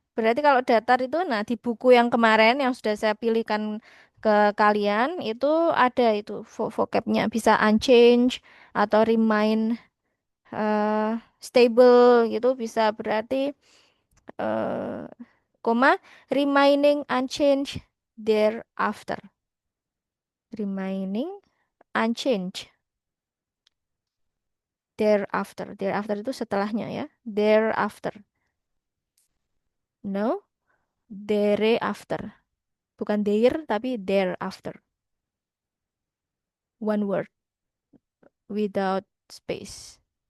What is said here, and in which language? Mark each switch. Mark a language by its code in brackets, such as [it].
[id] Berarti kalau datar itu, nah di buku yang kemarin yang sudah saya pilihkan ke kalian itu ada itu vocabnya bisa unchanged atau [en] remain stable [id] gitu bisa berarti eh, koma [en] remaining unchanged thereafter. Remaining unchanged thereafter. [id] Thereafter itu setelahnya ya. [en] Thereafter. No, thereafter. [id] Bukan there tapi thereafter. [en] One word without space.